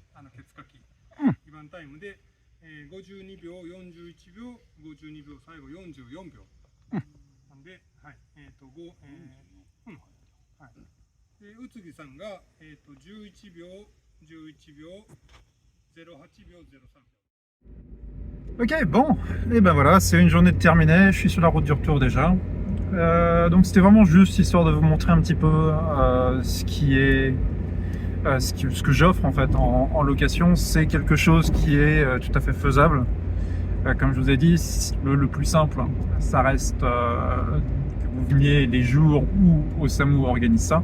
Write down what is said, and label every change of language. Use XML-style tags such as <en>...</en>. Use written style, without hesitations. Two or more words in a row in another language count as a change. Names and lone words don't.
<ja>ケツカキ2番タイムで、52秒、41秒、52秒、最後44秒。なんで、はい、はい。で、宇津木さんが11秒、11秒、08秒、03秒。</ja> <fr>Ok, bon, et ben voilà, c'est une journée terminée, je suis sur la route du retour déjà. Donc c'était vraiment juste histoire de vous montrer un petit peu ce que j'offre en fait en location. C'est quelque chose qui est tout à fait faisable. Comme je vous ai dit, le plus simple, ça reste que vous veniez les jours où Osamu organise ça.</fr>